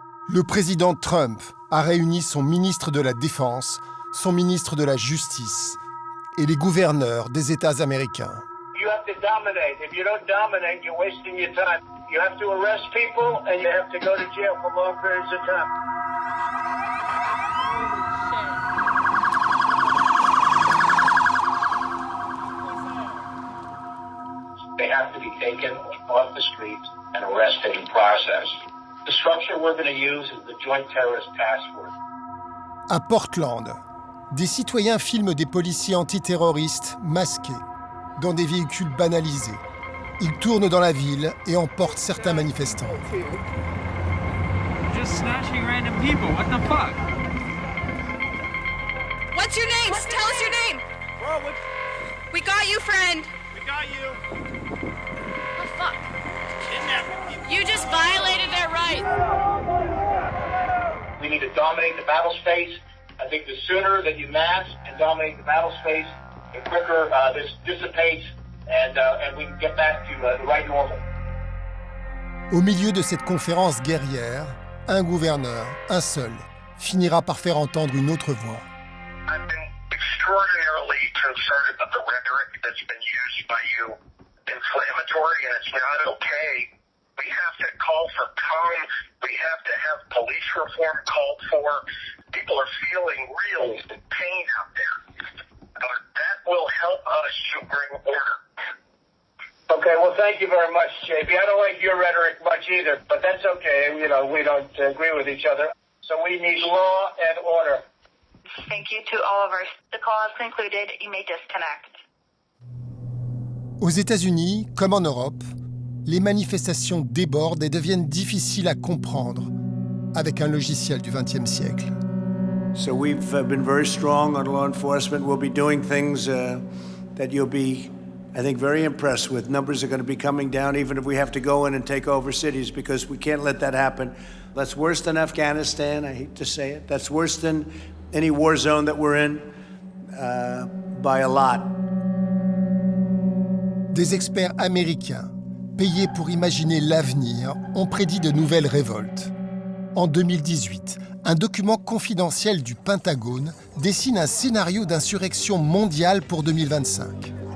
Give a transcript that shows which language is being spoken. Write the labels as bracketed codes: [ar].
[fr] Le président Trump a réuni son ministre de la Défense, son ministre de la Justice et les gouverneurs des États américains. [en] You have to dominate. If you don't dominate, you're wasting your time. You have to arrest people and you have to go to jail for long periods of time. They have to be taken off the streets and arrested and processed. The structure we're going to use is the Joint Terrorist Task Force. [fr] À Portland, des citoyens filment des policiers antiterroristes masqués dans des véhicules banalisés. Ils tournent dans la ville et emportent certains manifestants. [en] Just snatching random people. What the fuck? What's your name? Tell us your name. We got you, friend. We got you. Oh, fuck. You just violated their rights. We need to dominate the battle space. I think the sooner that you mass and dominate the battle space, the quicker this dissipates and we can get back to the right normal. [fr] Au milieu de cette conférence guerrière, un gouverneur, un seul, finira par faire entendre une autre voix. [en] I've been extraordinarily concerned about the rhetoric that's been used by you. Inflammatory, and it's not okay. We have to call for calm. We have to have police reform called for. People are feeling real pain out there. That will help us to bring order. Okay, well, thank you very much, JP. I don't like your rhetoric much either, but that's okay. You know, we don't agree with each other. So we need law and order. Thank you to all of us. The call has concluded. You may disconnect. [fr] Aux États-Unis, comme en Europe, les manifestations débordent et deviennent difficiles à comprendre avec un logiciel du XXe siècle. [en] So we've been very strong on law enforcement. We'll be doing things that you'll be, I think, very impressed with. Numbers are going to be coming down even if we have to go in and take over cities because we can't let that happen. That's worse than Afghanistan, I hate to say it. That's worse than any war zone that we're in by a lot. [fr] Des experts américains, payés pour imaginer l'avenir, ont prédit de nouvelles révoltes. En 2018, un document confidentiel du Pentagone dessine un scénario d'insurrection mondiale pour 2025.